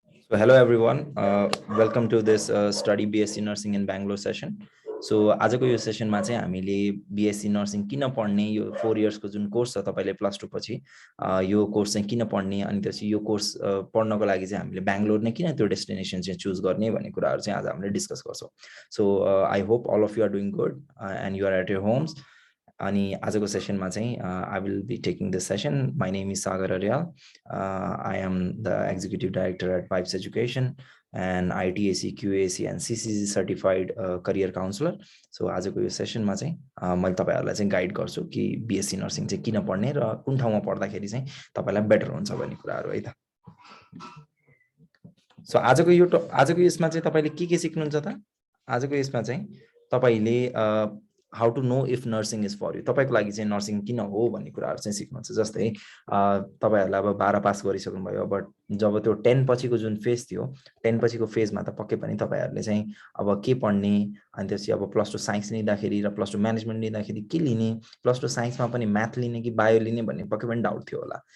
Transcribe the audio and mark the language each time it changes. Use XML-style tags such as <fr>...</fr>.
<en>So hello everyone, welcome to this study BSc Nursing in Bangalore session.</en> <ne>So आजको यो सेसनमा चाहिँ हामीले BSc Nursing किन पढ्ने यो 4 इयर्स को जुन कोर्स छ तपाईले प्लस 2 पछि यो कोर्स चाहिँ किन पढ्ने अनि त्यसपछि यो कोर्स पढ्नको लागि चाहिँ हामीले बेंगलोर नै किन त्यो डेस्टिनेसन चाहिँ चुज गर्ने भन्ने कुराहरु चाहिँ आज हामीले डिस्कस गर्छौं.</ne> <en>So I hope all of you are doing good and you are at your homes.</en> <ne>अनि आजको सेसनमा चाहिँ</ne> <en>I will be taking this session. My name is Sagar Aryal. I am the executive director at Pipes Education and ITAC, QAC and CCC certified career counselor.</en> <ne>So आजको यो सेसनमा चाहिँ मैले तपाईहरुलाई चाहिँ guide गर्छु कि BSc नर्सिङ चाहिँ किन पढ्ने र कुन ठाउँमा पढ्दाखेरि चाहिँ तपाईलाई बेटर हुन्छ भन्ने कुराहरु है त. सो आजको यसमा चाहिँ तपाईले के सिक्नुहुन्छ त? आजको यसमा चाहिँ तपाईले</ne> <en>how to know if nursing is for you.</en> <ne>तपाईको लागि चाहिँ नर्सिङ किन हो भन्ने कुराहरु चाहिँ सिक्नुहुन्छ. जस्तै तपाईहरुलाई अब 12 पास गरिसक्नु भयो बट जब त्यो 10 पछिको जुन फेज थियो 10 पछिको फेजमा त पक्कै पनि तपाईहरुले चाहिँ अब के पढ्ने अनि त्यसपछि अब प्लस 2 साइन्स लिँदाखेरि र प्लस 2 म्यानेजमेन्ट लिँदाखेरि के लिने प्लस 2 साइन्समा पनि म्याथ लिने कि बायो लिने भन्ने पक्कै पनि डाउट थियो होला.</ne>